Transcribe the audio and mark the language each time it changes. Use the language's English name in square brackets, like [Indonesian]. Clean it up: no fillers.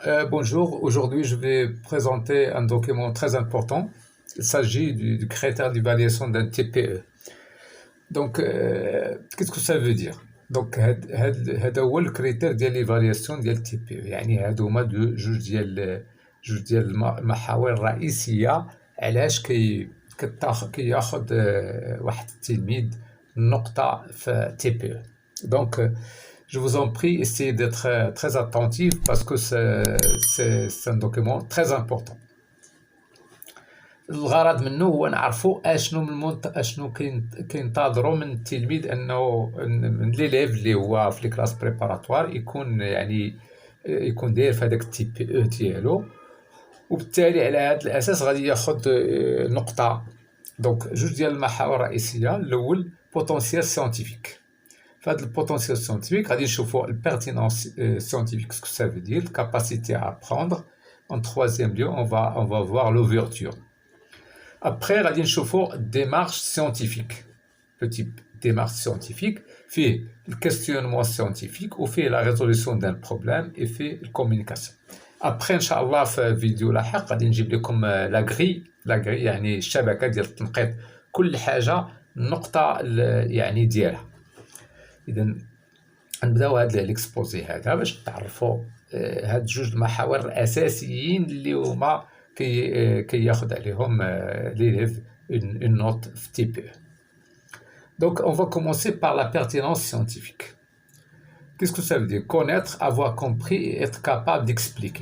[French] Bonjour, aujourd'hui je vais présenter un document très important. Il s'agit du critère d'évaluation d'un TPE. Donc, qu'est-ce que ça veut dire? [Arabic] Donc, هذا هو الكريتير ديال ليفالياسيون ديال التي بي او، يعني هادو هما جوج ديال المحاور الرئيسيه علاش كياخذ واحد التلميذ نقطه في تي بي او. [French] Donc, je vous en prie, essayez d'être très attentif parce que c'est un document très important. [Arabic] الغرض منه هو نعرفوا اشنو كينتظروا من التلميذ انه من ليليف اللي هو في الكلاس بريباراتوار يكون داير في هذاك التي بي او ديالو، وبالتالي على هذا الاساس غادي ياخذ نقطه. دونك جوج ديال المحاور الرئيسيه، الاول بوتونسيال سيانتيفيك. فهاد البوتونسيال سيانتيفيك غادي نشوفوا البيرتينونس سيانتيفيك، سكو سا [French] veut dire capacité à apprendre. En troisième lieu, on va voir l'ouverture. Après, [Arabic] غادي نشوفوا [French] démarche scientifique. Le type démarche scientifique fait le questionnement scientifique ou fait la résolution d'un problème et fait la communication. [Arabic] Après, inchallah في فيديو لاحق غادي نجيب لكم لا غري يعني الشبكه ديال التنقيط، كل حاجه النقطه يعني ديالها. اذا نبداو هاد ليكسبوزي هذا باش تعرفوا هاد جوج المحاور الاساسيين اللي هما كياخذ عليهم [French] l'élève une note [Arabic] في تي بي. [French] Donc on va commencer par la pertinence scientifique. Qu'est-ce que ça veut dire? Connaître, avoir compris et être capable d'expliquer.